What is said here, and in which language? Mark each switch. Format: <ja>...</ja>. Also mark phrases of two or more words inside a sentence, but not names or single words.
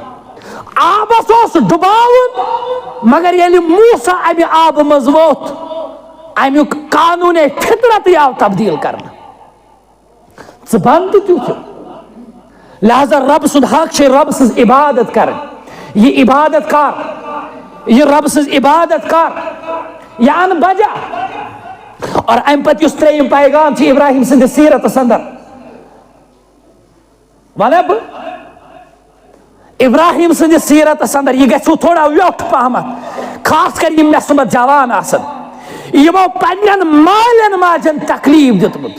<ks>آبس اوس ڈُباوُن, مگر ییٚلہِ موسا امہِ آبہٕ منٛز ووٚتھ امیُک قانوٗنِ فطرتٕے آو تبدیٖل کرنہٕ. ژٕ بنٛد تہِ تیُتھ. لہذا رب سُنٛد حق چھِ رب سٕنٛز عبادت کرٕنۍ. یہِ عبادت کر, یہِ رب سٕنٛز عبادت کر, یہِ ان بجا. اور امہِ پتہٕ یُس ترٛیٚیِم پیغام چھِ ابراہیم سٕنٛدِس سیٖرتس اندر, ونے بہٕ ابراہیم سٕنٛدِس سیٖرتس اندر, یہِ گژھِوٕ تھوڑا ویوٚٹھ پہمتھ, خاص کر یِم مےٚ سُمتھ جوان آسن, یِمو پننٮ۪ن مالٮ۪ن ماجٮ۪ن تکلیف دیُتمُت.</ks>